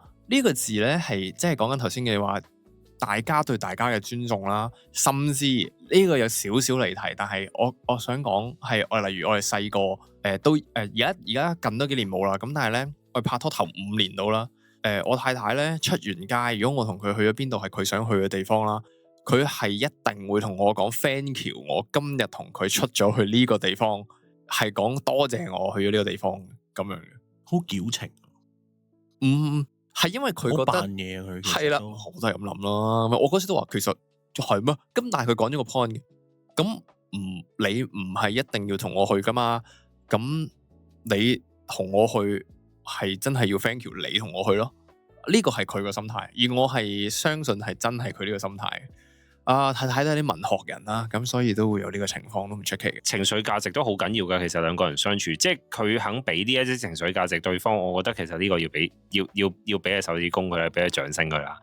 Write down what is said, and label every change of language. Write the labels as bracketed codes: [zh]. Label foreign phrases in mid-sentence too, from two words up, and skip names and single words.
[yue] 呢個字咧係即係講緊頭先嘅話，大家對大家嘅尊重啦，甚至呢個有少少離題，但係我想講係例如我哋細個都而家近多幾年冇啦，咁但係咧我哋拍拖頭5年到啦，我太太咧出完街，如果我同佢去咗邊度係佢想去嘅地方啦，佢係一定會同我講 [en] thank you， [yue] 我今日同佢出咗去呢個地方，係講多謝我去咗呢個地方咁樣嘅，好矯情。係因為佢覺得扮嘢佢係啦，我都係咁諗啦。我嗰時都話其實係咩？咁但係佢講咗個 point 嘅，咁你唔係一定要同我去噶嘛？咁你同我去係真係要 [en] thank you， [yue] 你同我去咯。呢個係佢個心態，而我係相信係真係佢呢個心態。太太都係啲文學人啦，咁所以都會有呢個情況，都唔出奇嘅。情緒價值都好緊要㗎，其實兩個人相處，即係佢肯俾呢一啲情緒價值對方，我覺得其實呢個要俾隻手指公佢啦，俾隻掌聲佢啦。